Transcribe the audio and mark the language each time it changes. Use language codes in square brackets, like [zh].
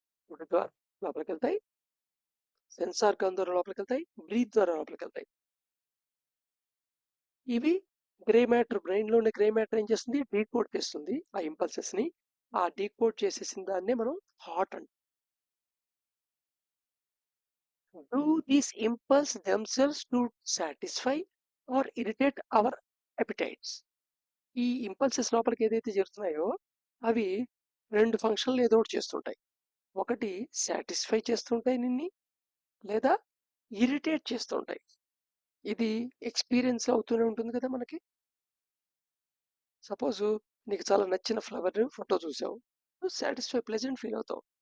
[te] Food ద్వారా లోపలికి వెళ్తాయి, సెన్స్ ఆర్గాన్ ద్వారా లోపలికి వెళ్తాయి, బ్రీత్ ద్వారా లోపలికి వెళ్తాయి. ఇవి గ్రే మ్యాటర్, బ్రెయిన్ లో ఉండే గ్రే మ్యాటర్ ఏం చేస్తుంది, డీకోడ్ చేస్తుంది ఆ ఇంపల్సెస్ ని. ఆ డీకోడ్ చేసేసిన దాన్నే మనం థాట్ అంటాం. [en] Do these impulse themselves to satisfy or irritate our appetites? [te] ఈ ఇంపల్సెస్ లోపలికి ఏదైతే చేరుతున్నాయో అవి రెండు ఫంక్షన్లు ఏదో ఒకటి చేస్తుంటాయి. ఒకటి సాటిస్ఫై చేస్తుంటాయి నిన్ని, లేదా ఇరిటేట్ చేస్తుంటాయి. ఇది ఎక్స్పీరియన్స్ అవుతూనే ఉంటుంది కదా మనకి. సపోజ్ నీకు చాలా నచ్చిన ఫ్లవర్ ఫోటో చూసావు, నువ్వు సాటిస్ఫై ప్లెజెంట్ ఫీల్ అవుతావు.